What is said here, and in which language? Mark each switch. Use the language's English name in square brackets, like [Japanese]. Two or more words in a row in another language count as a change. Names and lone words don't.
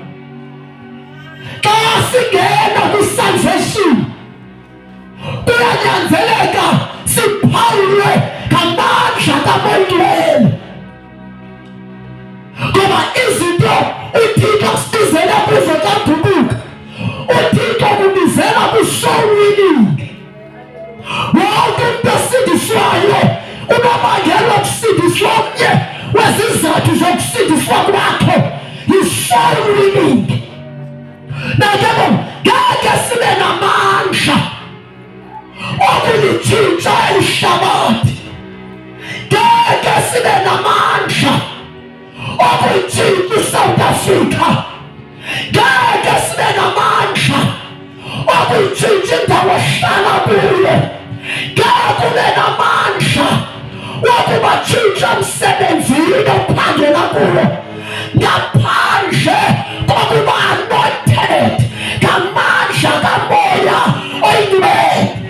[Xhosa] Xa singena kwi-salvation kuyanyanzeleka siphawulwe ngamandla kaMoya, ngoba izinto uThixo asibizela kuzo kaguquka. uThixo kubizela ku- [English] soul winning. [Zulu] Wonke umuntu osindiswayo unobangela wokusindiswa omnye wezizathu zokusindiswa kwakho yi- [English] soul winning. [Zulu] Nakho ngeke sibe namandla okulitshintsha ihlabathi, ngeke sibe namandla okuyitshintsha iSouth Africa, ngeke sibe namandla okuyitshintsha indawo esihlala kuyo, ngeke ube namandla wokubatshintsha emsebenzini ophangela kuwo ngaphandle kokuba anointed ngamandla kaMoya Oyingcwele.